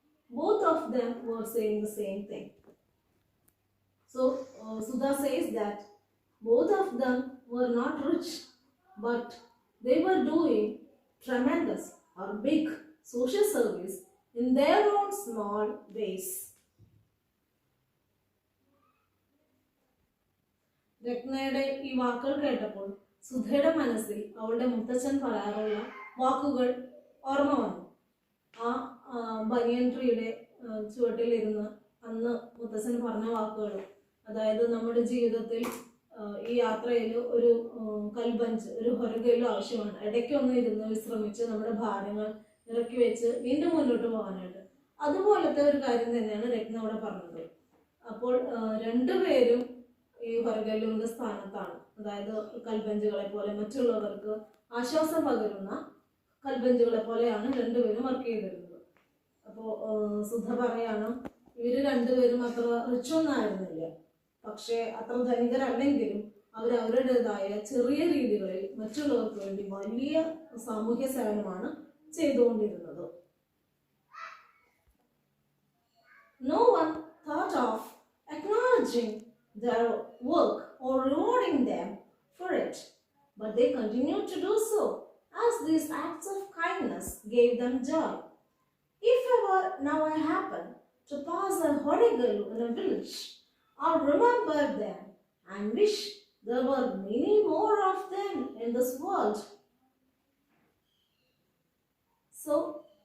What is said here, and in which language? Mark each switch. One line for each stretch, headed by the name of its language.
English: Both of them were saying the same thing. So Sudha says that both of them were not rich, but they were doing tremendous or big social service in their own small ways.
Malayalam: രത്നയുടെ ഈ വാക്കുകൾ കേട്ടപ്പോൾ സുധയുടെ മനസ്സിൽ അവളുടെ മുത്തച്ഛൻ പറയാറുള്ള വാക്കുകൾ ഓർമ്മ വന്നു. ആ ബനിയൻ ട്രീയുടെ ചുവട്ടിലിരുന്ന് അന്ന് മുത്തച്ഛൻ പറഞ്ഞ വാക്കുകൾ, അതായത് നമ്മുടെ ജീവിതത്തിൽ ഈ യാത്രയിൽ ഒരു കൽബഞ്ച്, ഒരു ഹൊരകയിലും ആവശ്യമാണ്. ഇടയ്ക്കൊന്ന് ഇരുന്ന് വിശ്രമിച്ച് നമ്മുടെ ഭാരങ്ങൾ ഇറക്കി വെച്ച് വീണ്ടും മുന്നോട്ട് പോകാനായിട്ട്. അതുപോലത്തെ ഒരു കാര്യം തന്നെയാണ് രത്ന ഇവിടെ പറഞ്ഞത്. അപ്പോൾ രണ്ടുപേരും ഈ ഹൊരകല്ലുവിൻ്റെ സ്ഥാനത്താണ്. അതായത് കൽബഞ്ചുകളെ പോലെ, മറ്റുള്ളവർക്ക് ആശ്വാസം പകരുന്ന കൽബഞ്ചുകളെ പോലെയാണ് രണ്ടുപേരും വർക്ക് ചെയ്തിരുന്നത്. അപ്പോൾ സുധ പറയാണ്, ഇവർ രണ്ടുപേരും അത്ര റിച്ചൊന്നും ആയിരുന്നില്ല, പക്ഷേ അത്ര ധനികരല്ലെങ്കിലും അവരവരുടേതായ ചെറിയ രീതികളിൽ മറ്റുള്ളവർക്ക് വേണ്ടി വലിയ സാമൂഹ്യ സേവനമാണ് ചെയ്തുകൊണ്ടിരുന്നത്.
English: No one thought of acknowledging their work or rewarding them for it, but they continued to do so, as these acts of kindness gave them joy. If ever now I happen to pass a Horegallu in a village, I'll remember them and wish there were many more of them in this world. So